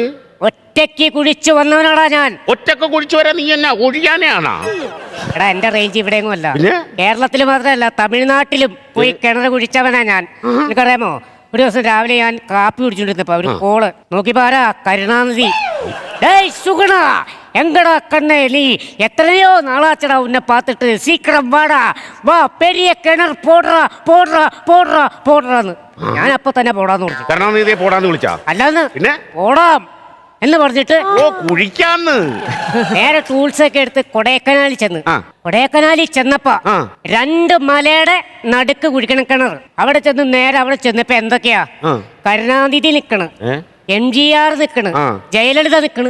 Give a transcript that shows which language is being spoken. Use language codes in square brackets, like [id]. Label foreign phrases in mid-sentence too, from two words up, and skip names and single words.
[ml] ഒറ്റയ്ക്ക് കുഴിച്ചു വന്നവനാടാ ഞാൻ. ഒറ്റക്ക് കുഴിച്ചു വരാൻ നീ എന്നാ ഒഴിയാനാണോ? എടാ എന്റെ റേഞ്ച് ഇവിടെയൊന്നും അല്ല, കേരളത്തിൽ മാത്രമല്ല തമിഴ്നാട്ടിലും പോയി കിണർ കുഴിച്ചവനാ ഞാൻ. നിനക്കറിയാമോ, ഒരു ദിവസം രാവിലെ ഞാൻ കാപ്പി കുടിച്ചോണ്ടിരുന്നപ്പോ ഒരു കോള് നോക്കിപ്പോ ആരാ, കരുണാനിധി. [ta] டேய் சுகுணா, எங்கடா கண்ணே நீ? எத்தனையோ நாளாச்சடா உன்னை பார்த்துட்டு, சீக்கிரம் வாடா, வா பெரிய கிணறு போடுறா போடுறா போடுறா போடுறான்னு. [ml] ഞാൻ അപ്പൊ തന്നെ പോടാന്ന് പറഞ്ഞു. കരുണാനിധിയെ പോടാന്ന് വിളിച്ചാ? അല്ലാന്ന് പിന്നെ പോടാം എന്ന് പറഞ്ഞിട്ട് കുഴിക്കാന്ന് നേരെ ടൂൾസ് ഒക്കെ എടുത്ത് കൊടൈക്കനാലിൽ ചെന്ന്. കൊടൈക്കനാലിൽ ചെന്നപ്പോ 2 മലയുടെ നടുക്ക് കുഴിക്കണം കിണർ. അവിടെ ചെന്ന് നേരെ അവിടെ ചെന്നപ്പോ എന്തൊക്കെയാ, കരുണാനിധി നിക്കണ്, MGR നിക്കണ്, ജയലളിത നിക്കണ്.